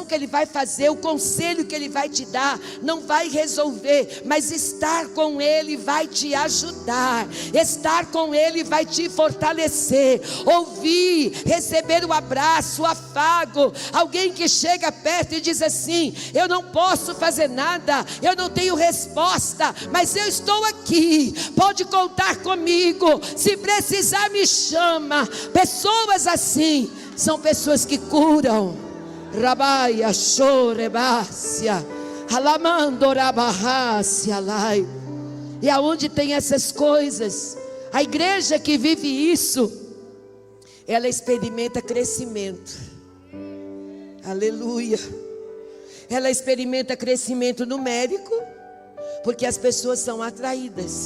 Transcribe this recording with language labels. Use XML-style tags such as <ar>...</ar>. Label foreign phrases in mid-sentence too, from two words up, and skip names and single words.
<pt>que ele vai fazer, o conselho que ele vai te dar, não vai resolver, mas estar com ele vai te ajudar, estar com ele vai te fortalecer, ouvir, receber o abraço, o afago, alguém que chega perto e diz assim: eu não posso fazer nada, eu não tenho resposta, mas eu estou aqui, pode contar comigo, se precisar me chama. Pessoas assim são pessoas que curam. Rabaia chorebácia, alamando rabarrácia lai. E aonde tem essas coisas, a igreja que vive isso, ela experimenta crescimento. Aleluia. Ela experimenta crescimento numérico, porque as pessoas são atraídas.</pt>